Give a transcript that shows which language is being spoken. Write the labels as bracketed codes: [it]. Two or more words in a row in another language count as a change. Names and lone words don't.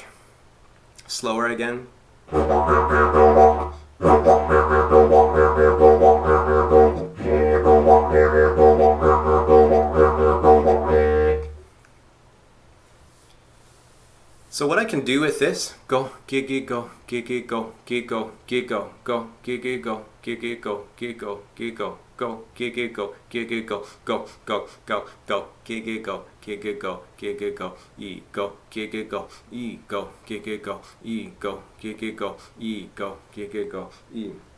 [en] Slower again. So what I can do with this, go, gig, go, gig, go, gig, go, gig, go, go, gig, go, gig, go, gig, go, gig, go, go, gig, go, gig, go, go, go, go, go, gig, go, gig, go, gig, go, e, go, gig, go, e, go, gig, go, e, go, gig, go, e, go, gig, go, e.